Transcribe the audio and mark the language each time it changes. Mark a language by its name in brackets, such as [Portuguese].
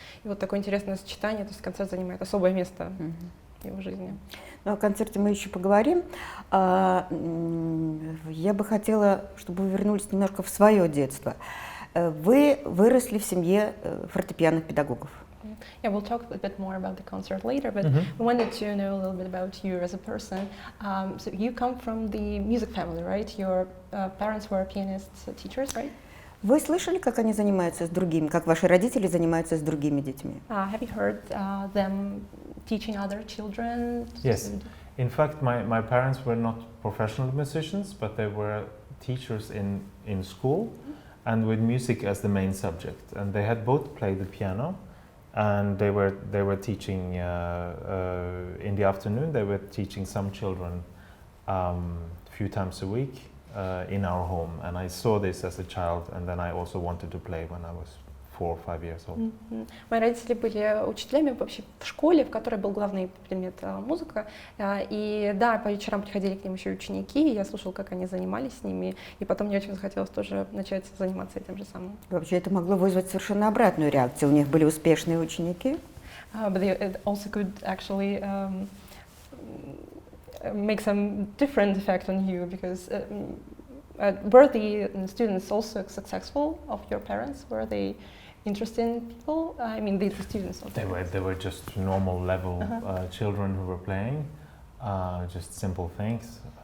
[Russian] И вот такое интересное сочетание, то есть концерт занимает особое место в его жизни. Ну, о концерте мы еще поговорим. Я бы хотела, чтобы вы вернулись немножко в свое детство. Вы выросли в семье фортепианных педагогов. [English] Yeah, we'll talk a bit more about the concert later, but we wanted to know a little bit about you as a person. So you come from the music family, right? Your parents were pianists, teachers, right? [Russian] Вы слышали, как они занимаются с другими, как ваши родители занимаются с другими детьми? [English] Have you heard them teaching other children? Yes. In fact, my parents were not professional musicians, but they were teachers in school and with music as the main subject. And they had both played the piano, and they were teaching in the afternoon. They were teaching some children a few times a week in our home. And I saw this as a child, and then I also wanted to play when I was 4 or 5 years old. [Russian] Мои родители были учителями вообще в школе, в которой был главный предмет музыка. И да, по вечерам приходили к ним еще ученики, и я слушала, как они занимались с ними, и потом мне очень захотелось тоже начать заниматься этим же самым. Вообще это могло вызвать совершенно обратную реакцию. У них были успешные ученики. [English] But it also could actually make some different effect on you, because were the students also successful of your parents? Were they interested in people? I mean, the students. They were just normal level children who were playing, just simple things.